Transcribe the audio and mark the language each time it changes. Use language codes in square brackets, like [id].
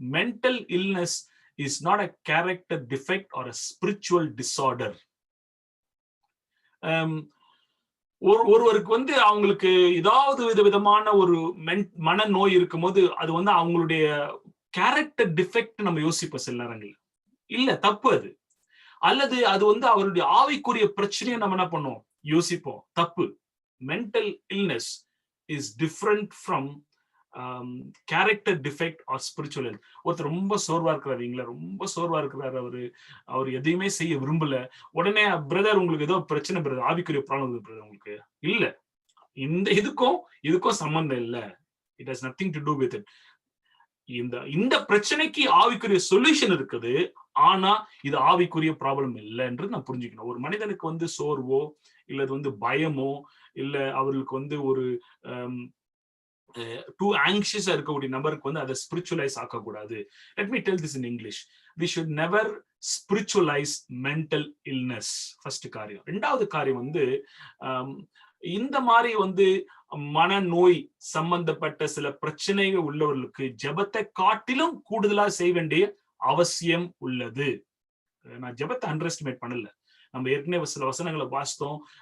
[en] Mental illness is not a character defect or a spiritual disorder. [ta] ஒருவருக்கு வந்து அவங்களுக்கு ஏதாவது விதமான ஒரு மன நோய் இருக்கும் போது அது வந்து அவங்களுடைய கேரக்டர் டிஃபெக்ட் நம்ம யோசிப்போம் சில நேரங்கள். இல்ல, தப்பு அது. அல்லது அது வந்து அவருடைய ஆவிக்குரிய பிரச்சனையை நம்ம என்ன பண்ணுவோம், யோசிப்போம். தப்பு. [en] Mental illness is different from character defect or spiritual health. [ta] ஒருத்தர் ரொம்ப சோர்வா இருக்கிறாருங்களா, ரொம்ப சோர்வா இருக்கிறாரு, அவர் எதையுமே செய்ய விரும்பல, உடனே பிரதர் உங்களுக்கு ஏதோ பிரச்சனை பிரதர், ஆவிக்குரிய ப்ராப்ளம் பிரதர் உங்களுக்கு இல்ல, இந்த இதுக்கும் சம்பந்தம் இல்ல. [en] It has nothing to do with it. [ta] இந்த பிரச்சனைக்கு ஆவிக்குரிய சொல்யூஷன் இருக்குது, ஆனா இது ஆவிக்குரிய ப்ராப்ளம் இல்லை என்று நான் புரிஞ்சுக்கணும். ஒரு மனிதனுக்கு வந்து சோர்வோ இல்ல வந்து பயமோ இல்ல அவர்களுக்கு வந்து ஒரு [en] too anxious [ta] இருக்கக்கூடிய நபருக்கு வந்து அதை spiritualise ஆக்கக்கூடாது. [en] Let me tell this in English. We should never spiritualize mental illness. [ta] First காரியம். ரெண்டாவது காரியம் வந்து, இந்த மாதிரி வந்து மனநோய் சம்பந்தப்பட்ட சில பிரச்சனைகள் உள்ளவர்களுக்கு ஜெபத்தை காட்டிலும் கூடுதலா செய்ய வேண்டிய அவசியம் உள்ளது. நான் ஜெபத்தை அண்டர் எஸ்டிமேட் பண்ணல. நம்ம ஏற்கனவே சில வசனங்களை வாசித்தோம்.